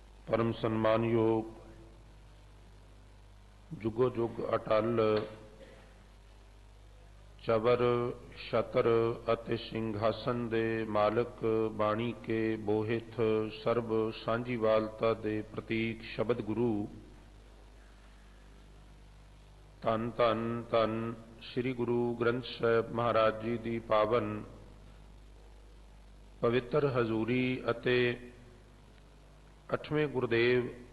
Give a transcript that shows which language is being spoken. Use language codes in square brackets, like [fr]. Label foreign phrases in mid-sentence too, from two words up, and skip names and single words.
[pa] ਪਰਮ ਸਨਮਾਨ ਯੋਗ ਜੁਗੋ ਜੁਗ ਅਟੱਲ ਚਵਰ ਛਤਰ ਅਤੇ ਸਿੰਘਾਸਨ ਦੇ ਮਾਲਿਕ ਬਾਣੀ ਕੇ ਬੋਹਿਥ ਸਰਬ ਸਾਂਝੀਵਾਲਤਾ ਦੇ ਪ੍ਰਤੀਕ ਸ਼ਬਦ ਗੁਰੂ ਧੰਨ ਧੰਨ ਧੰਨ ਸ੍ਰੀ ਗੁਰੂ ਗ੍ਰੰਥ ਸਾਹਿਬ ਮਹਾਰਾਜ ਜੀ ਦੀ ਪਾਵਨ ਪਵਿੱਤਰ ਹਜ਼ੂਰੀ ਅਤੇ 8ਵੇਂ ਗੁਰਦੇਵ